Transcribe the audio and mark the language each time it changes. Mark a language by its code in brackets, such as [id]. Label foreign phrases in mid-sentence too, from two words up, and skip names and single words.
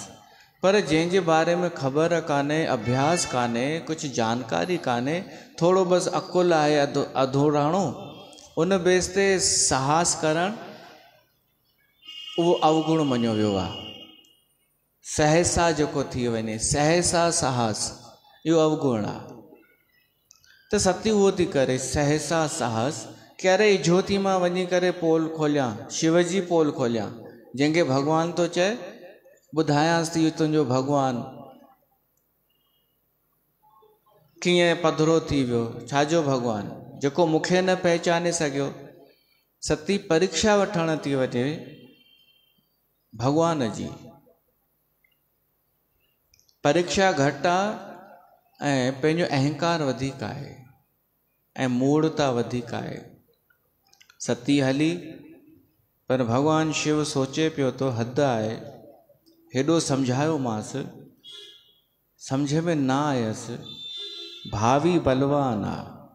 [sd] पर जंहिंजे बारे में ख़बर कान्हे, अभ्यास कान्हे, कुझु जानकारी कान्हे, थोरो बसि अकुल आहे अधूराणो, उन बेस ते साहस करणु उहो अवगुण मञियो वियो आहे। सहसा जेको थी वञे, सहसा साहस, इहो अवगुण आहे। त सती उहो थी करे, सहसा साहस, कि अरे ज्योति मां वञी करे पोल खोलियां, शिव जी पोल खोलियां, जंहिंखे भॻवानु थो चए ॿुधायांसि थी तुंहिंजो भॻवानु कीअं पधिरो थी वियो, छाजो भॻवानु जेको मूंखे न पहचाने सघियो। सती परीक्षा वठण थी वञे भॻवान जी। परीक्षा घटि आहे ऐं पंहिंजो अहंकार वधीक आहे ऐं मूढ़ता वधीक आहे। सती हली, पर भॻवानु शिव सोचे पियो तो हद आहे, हेॾो सम्झायोमांसि, सम्झ में न आयसि, भावी बलवान आहे।